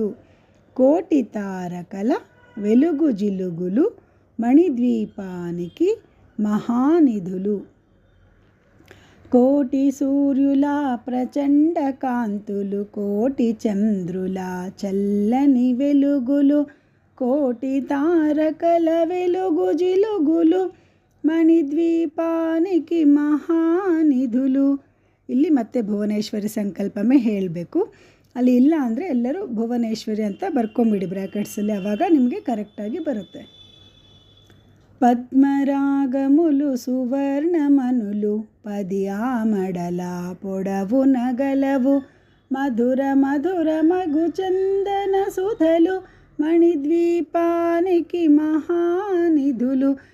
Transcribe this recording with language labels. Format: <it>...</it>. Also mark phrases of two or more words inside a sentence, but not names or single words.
<te>కోటి తారకల వెలుగు జిలుగులు మణిద్వీపానికి మహానిధులు. కోటి సూర్యుల ప్రచండ కాంతులు. కోటి చంద్రుల చల్లని వెలుగులు. కోటి తారకల వెలుగు జిలుగులు మణిద్వీపానికి మహానిధులు.</te> <kn>ಇಲ್ಲಿ ಮತ್ತೆ ಭುವನೇಶ್ವರಿ ಸಂಕಲ್ಪಮೇ ಹೇಳಬೇಕು. ಅಲ್ಲಿ ಇಲ್ಲ ಅಂದರೆ ಎಲ್ಲರೂ ಭುವನೇಶ್ವರಿ ಅಂತ ಬರ್ಕೊಂಬಿಡಿ ಬ್ರ್ಯಾಕೆಟ್ಸಲ್ಲಿ, ಆವಾಗ ನಿಮಗೆ ಕರೆಕ್ಟಾಗಿ ಬರುತ್ತೆ.</kn> <te>పద్మరాగములు సువర్ణమనులు 10 ఆమడల పొడవున గలవు. మధుర మధుర మగు చందన సుధలు మణిద్వీపానికి మహానిధులు.</te>